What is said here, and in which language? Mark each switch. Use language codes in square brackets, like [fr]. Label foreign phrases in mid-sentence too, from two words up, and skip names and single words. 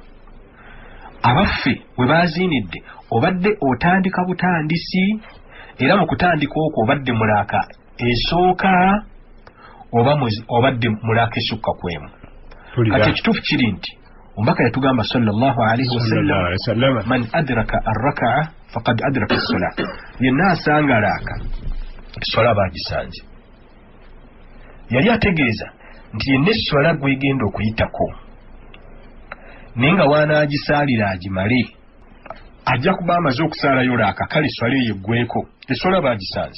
[lg] Abaffe we baziinidde obadde otandika butandisi, era mu kutandika okwo obadde mulaaka esooka obadde mulaaka esukka kwemu. Kati ekituufu kiri nti omubaka yatugamba [ar] صلى الله عليه وسلم من أدرك الركعة فقد أدرك الصلاة, [lg] yenna asanga laaka swala bagisanze. Yali ategeeza nti yenna esswala gwegenda okuyitako naye nga waanaagisaalira agimale ajja kuba amaze okusaalayo laaka, kale swala eyo eggweko, esswala bagisanze.